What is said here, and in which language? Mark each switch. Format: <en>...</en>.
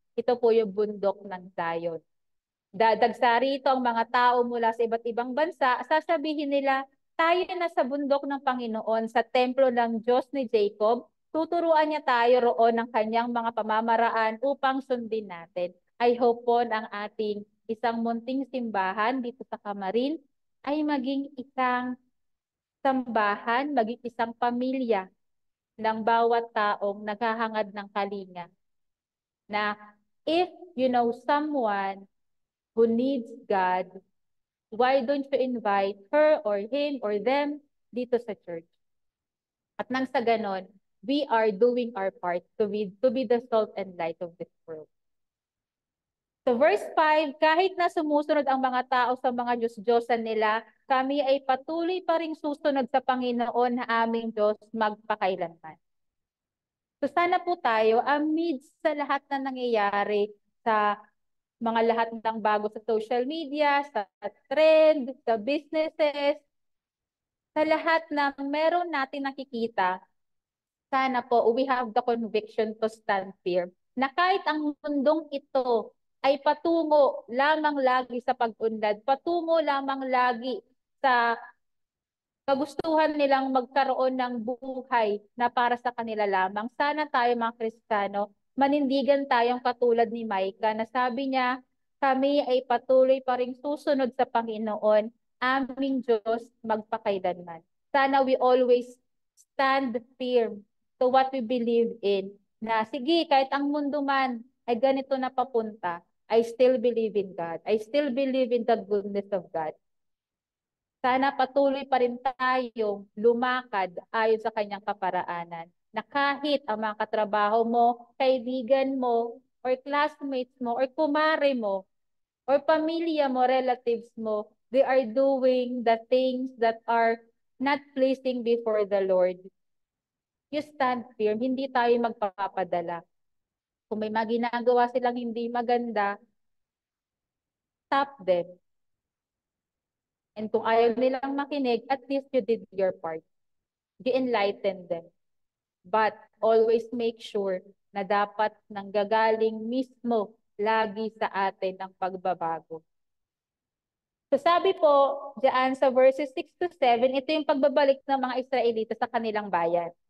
<tl>Ito po yung bundok ng Zion. Dadagsa rito ang mga tao mula sa iba't ibang bansa, sasabihin nila, tayo na sa bundok ng Panginoon, sa templo ng Diyos ni Jacob, tuturuan niya tayo roon ng kanyang mga pamamaraan upang sundin natin.</tl> <en>I hope</en> <tl>po ang ating isang munting simbahan dito sa Camarin ay maging isang sambahan, maging isang pamilya ng bawat taong naghahangad ng kalinga.</tl> <en>Na if you know someone who needs God, why don't you invite her or him or them</en> <tl>dito sa</tl> <en>church?</en> <tl>At nang sa ganon,</tl> <en>we are doing our part to be the salt and light of this world.</en> <tl>So verse 5, kahit na sumusunod ang mga tao sa mga Diyos-Diyosan nila, kami ay patuloy pa ring susunod sa Panginoon na aming Diyos magpakailanman. So sana po tayo, amidst sa lahat na nangyayari sa mga lahat ng bago sa social media, sa trend, sa businesses, sa lahat ng meron natin nakikita, sana po</tl> <en>we have the conviction to stand firm</en> <tl>na kahit ang mundong ito ay patungo lamang lagi sa pag-unlad, patungo lamang lagi sa kagustuhan nilang magkaroon ng buhay na para sa kanila lamang. Sana tayo mga Kristiyano, manindigan tayong katulad ni Micah na sabi niya, kami ay patuloy pa ring susunod sa Panginoon, aming Diyos magpakailanman. Sana</tl> <en>we always stand firm to what we believe in.</en> <tl>Na sige, kahit ang mundo man ay ganito na papunta,</tl> <en>I still believe in God. I still believe in the goodness of God.</en> <tl>Sana patuloy pa rin tayong lumakad ayon sa kanyang kaparaanan. Na kahit ang mga katrabaho mo, kaibigan mo, or classmates mo, or kumare mo, or pamilya mo, relatives mo,</tl> <en>they are doing the things that are not pleasing before the Lord. You stand firm,</en> <tl>hindi tayo magpapadala. Kung may mga ginagawa silang hindi maganda,</tl> <en>stop them. And</en> <tl>kung ayaw nilang makinig,</tl> <en>at least you did your part. You enlighten them. But always make sure</en> <tl>na dapat nanggagaling mismo lagi sa atin ang pagbabago. So sabi po diyan sa verses 6 to 7, ito yung pagbabalik ng mga Israelita sa kanilang bayan.</tl>